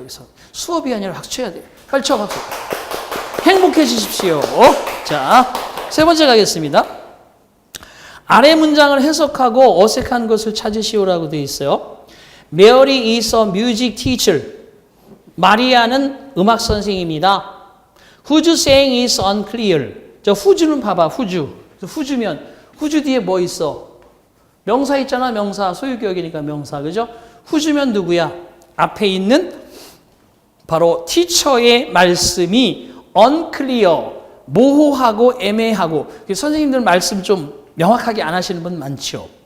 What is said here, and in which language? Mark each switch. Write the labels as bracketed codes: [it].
[ko] 여기서 수업이 아니라 박수 쳐야 돼요. 빨리 쳐 박수. 행복해지십시오. 자, 세 번째 가겠습니다. 아래 문장을 해석하고 어색한 것을 찾으시오라고 되어 있어요. [en] Mary is a music teacher. [ko] 마리아는 음악 선생입니다. [en] Whose saying is unclear. [ko] 저 whose는 봐봐. whose면 whose 뒤에 뭐 있어? 명사 있잖아. 명사. 소유격이니까 명사. 그죠? whose면 누구야? 앞에 있는 바로 teacher의 말씀이 unclear. 모호하고 애매하고. 선생님들 말씀 좀 명확하게 안 하시는 분 많죠.